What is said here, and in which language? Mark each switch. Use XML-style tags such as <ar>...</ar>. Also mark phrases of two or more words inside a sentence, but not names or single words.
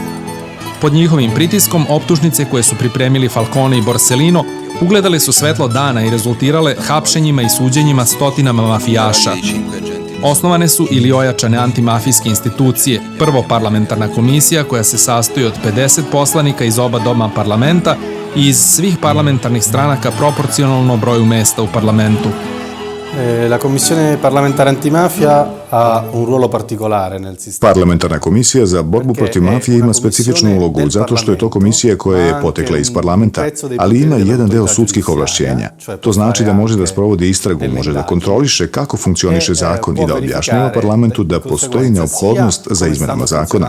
<sr>Pod njihovim pritiskom optužnice koje su pripremili Falcone i Borsellino ugledale su svetlo dana i rezultirale hapšenjima i suđenjima stotinama mafijaša. Osnovane su ili ojačane antimafijske institucije, prvo parlamentarna komisija koja se sastoji od 50 poslanika iz oba doma parlamenta i iz svih parlamentarnih stranaka proporcionalno broju mesta u parlamentu.</sr> <it>La Commissione parlamentare antimafia ha un ruolo particolare nel sistema.</it> <sr>Parlamentarna komisija za borbu protiv mafije ima specifičnu ulogu zato što je to komisija koja je potekla iz parlamenta, ali ima i jedan deo sudskih ovlašćenja. To znači da može da sprovodi istragu, može da kontroliše kako funkcioniše zakon i da objašnjava parlamentu da postoji neophodnost za izmenama zakona.</sr>